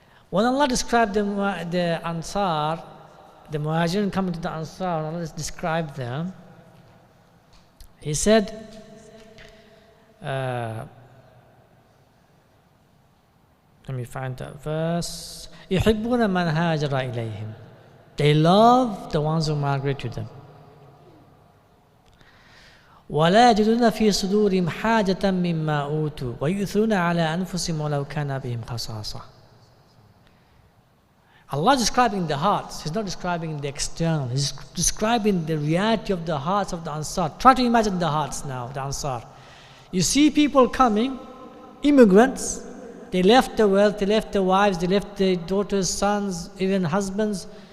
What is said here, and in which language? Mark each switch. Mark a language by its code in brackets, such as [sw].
[en] When Allah described the Ansar, the Muhajirin coming to the Ansar, when Allah described them, He said, let me find that verse. [ar] يحبون من هاجر إليهم. [en] They love the ones who migrate to them. [ar] ولا يجدون في صدورهم حاجة مما أوتوا ويؤثرون على أنفسهم ولو كان بهم خصاصة. [en] Allah is describing the hearts. He's not describing the external. He's describing the reality of the hearts of the Ansar. Try to imagine the hearts now, the Ansar. You see people coming, immigrants. They left the wealth, they left their wives, they left their daughters, sons, even husbands.